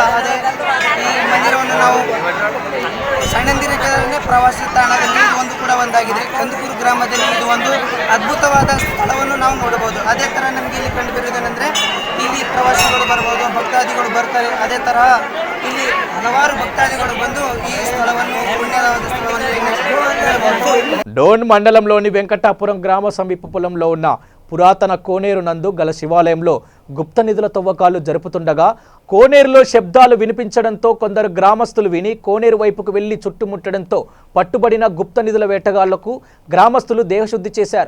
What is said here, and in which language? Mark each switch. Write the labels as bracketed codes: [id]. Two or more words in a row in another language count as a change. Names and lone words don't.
[kn] ಅದೇ ಈ ಮಂದಿರವನ್ನು ನಾವು ಸಣ್ಣಂದಿರೇ ಪ್ರವಾಸಿ ತಾಣದಲ್ಲಿ ಒಂದು ಕೂಡ ಒಂದಾಗಿದೆ. ಕಂದಕೂರು ಗ್ರಾಮದಲ್ಲಿ ಇದು ಒಂದು ಅದ್ಭುತವಾದ ಸ್ಥಳವನ್ನು ನಾವು ನೋಡಬಹುದು. ಅದೇ ಥರ ನಮಗೆ ಇಲ್ಲಿ ಕಂಡು ಬರುವುದೇನೆಂದರೆ ಇಲ್ಲಿ ಪ್ರವಾಸಿಗಳು ಬರ್ಬೋದು, ಭಕ್ತಾದಿಗಳು ಬರ್ತಾರೆ. ಅದೇ ತರಹ ಇಲ್ಲಿ ಹಲವಾರು ಭಕ್ತಾದಿಗಳು ಬಂದು ಈ ಸ್ಥಳವನ್ನು ಪುಣ್ಯವಾದ ಸ್ಥಳವನ್ನು [te] డోన్ మండలంలోని వెంకటాపురం గ్రామ సమీప పొలంలో ఉన్న పురాతన కోనేరు నందు గల శివాలయంలో గుప్త నిధుల తవ్వకాలు జరుపుతుండగా కోనేరులో శబ్దాలు వినిపించడంతో కొందరు గ్రామస్తులు విని కోనేరు వైపుకు వెళ్లి చుట్టుముట్టడంతో పట్టుబడిన గుప్త నిధుల వేటగాళ్లకు గ్రామస్తులు దేహశుద్ధి చేశారు.